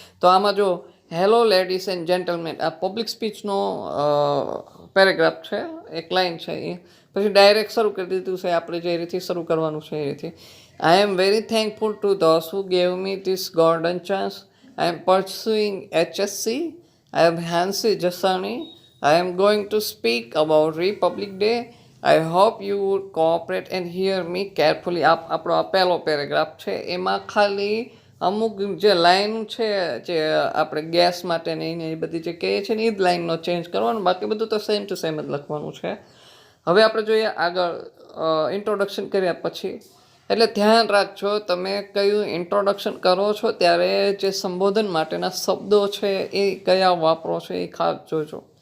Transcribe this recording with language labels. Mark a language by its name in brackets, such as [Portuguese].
[Gujarati] તો આમાં જો [English] hello ladies and gentlemen, [Gujarati] આ પબ્લિક સ્પીચનો પેરેગ્રાફ છે, એક લાઇન છે એ. પછી ડાયરેક્ટ શરૂ કરી દીધું છે આપણે જે રીતે શરૂ કરવાનું છે એ રીતે. [English] I am very thankful to those who gave me this golden chance. I am pursuing HSC. I am Hansi Jasani. I am going to speak about Republic Day. I hope you would cooperate and hear me carefully. [Gujarati] આપણો આ પહેલો paragraph છે. એમાં ખાલી અમુક જે line છે જે આપણે ગેસ માટે ને એ બધી જે કહીએ છીએ ને એ જ લાઈનનો ચેન્જ કરવાનો, બાકી બધું તો સેમ ટુ સેમ જ લખવાનું છે. હવે આપણે જોઈએ આગળ ઇન્ટ્રોડક્શન કર્યા પછી. એટલે ધ્યાન રાખજો, તમે કયું ઇન્ટ્રોડક્શન કરો છો ત્યારે જે સંબોધન માટેના શબ્દો છે એ કયા વાપરો છો એ ખાસ જોજો.